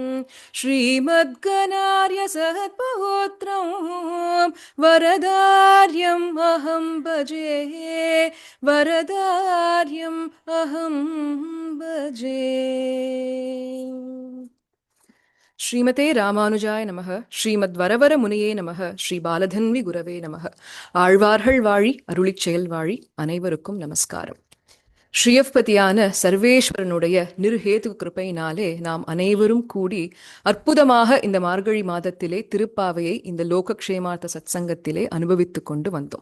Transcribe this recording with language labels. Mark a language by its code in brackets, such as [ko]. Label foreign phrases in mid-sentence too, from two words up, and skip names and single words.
[sa] श्रीमद्गणार्यसत्पौत्रं वरदार्यम् अहं भजे वरदार्यम् अहं भजे. श्रीमते रामानुजाय नमः. श्रीमत् वरवर मुनये नमः। श्री बालधन्वि गुरवे नमः. [ta] ஆழ்வார்கள் வாழி அருளிச் செயல் வாழி அனைவருக்கும் நமஸ்காரம். ஸ்ரீயப்பதியான சர்வேஸ்வரனுடைய நிர்ஹேது கிருபையினாலே நாம் அனைவரும் கூடி அற்புதமாக இந்த மார்கழி மாதத்திலே திருப்பாவையை இந்த லோகக்ஷேமார்த்த சத்சங்கத்திலே அனுபவித்து கொண்டு வந்தோம்.